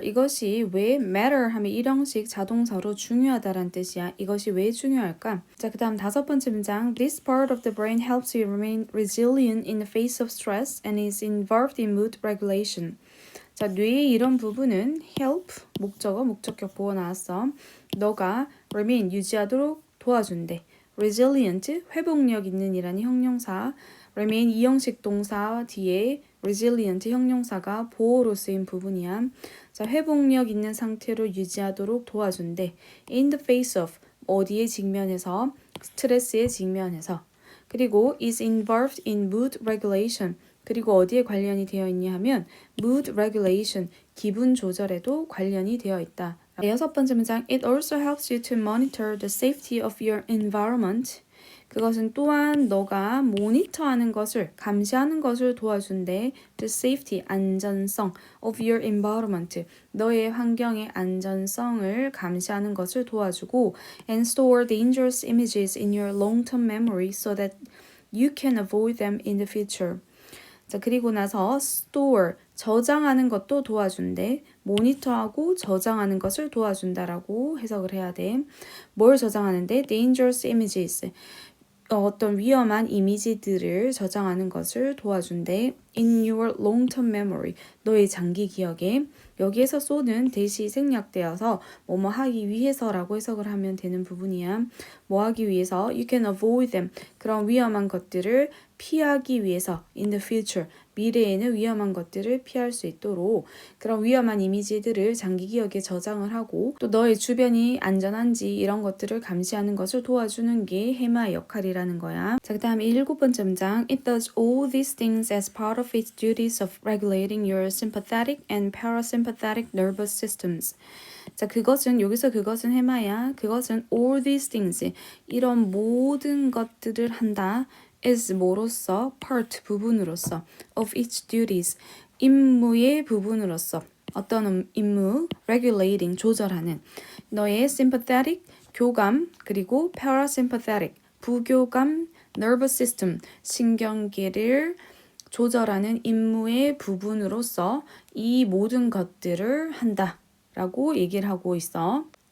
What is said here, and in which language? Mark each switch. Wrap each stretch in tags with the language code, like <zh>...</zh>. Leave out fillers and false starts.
<ko>이것이 왜 matter 하면 일형식 자동사로 중요하다라는 뜻이야. 이것이 왜 중요할까? 자, 그 다음 다섯 번째 문장</ko> <en>This part of the brain helps you remain resilient in the face of stress and is involved in mood regulation.</en> <ko>자, 뇌의 이런 부분은 help, 목적어, 목적격 보어 나왔어. 너가 remain, 유지하도록 도와준대. resilient, 회복력 있는 이라는 형용사. remain 이형식 동사 뒤에 resilient 형용사가 보어로 쓰인 부분이야. 자, 회복력 있는 상태로 유지하도록 도와준대.</ko> <en>in the face of,</en> <ko>어디에 직면해서, 스트레스에 직면해서.</ko> <en>그리고 is involved in mood regulation.</en> <ko>그리고 어디에 관련이 되어 있냐 하면 mood regulation, 기분 조절에도 관련이 되어 있다. 여섯 번째 문장</ko> <en>It also helps you to monitor the safety of your environment.</en> <ko>그것은 또한 너가 모니터하는 것을, 감시하는 것을 도와준대.</ko> <en>The safety, 안전성 of your environment.</en> <ko>너의 환경의 안전성을 감시하는 것을 도와주고</ko> <en>and store dangerous images in your long-term memory so that you can avoid them in the future.</en> <ko>자, 그리고 나서 store, 저장하는 것도 도와준대. 모니터하고 저장하는 것을 도와준다라고 해석을 해야 돼. 뭘 저장하는데?</ko> <en>dangerous images.</en> <ko>어떤 위험한 이미지들을 저장하는 것을 도와준대.</ko> <en>in your long-term memory.</en> <ko>너의 장기 기억에. 여기에서 so는 대시 생략되어서 뭐뭐 하기 위해서라고 해석을 하면 되는 부분이야. 뭐 하기 위해서?</ko> <en>You can avoid them.</en> <ko>그런 위험한 것들을 피하기 위해서</ko> <en>in the future.</en> <ko>미래에는 위험한 것들을 피할 수 있도록 그런 위험한 이미지들을 장기 기억에 저장을 하고 또 너의 주변이 안전한지 이런 것들을 감시하는 것을 도와주는 게 해마의 역할이라는 거야. 자, 그 다음에 일곱 번째 문장</ko> <en>It does all these things as part of its duties of regulating your sympathetic and parasympathetic nervous systems.</en> <ko>자, 그것은 여기서 그것은 해마야. 그것은</ko> <en>all these things</en> <ko>이런 모든 것들을 한다. is 뭐로서 part 부분으로서 of its duties 임무의 부분으로서 어떤 임무 regulating 조절하는 너의 sympathetic 교감 그리고 parasympathetic 부교감 nervous system 신경계를 조절하는 임무의 부분으로서 이 모든 것들을 한다라고 얘기를 하고 있어.</ko>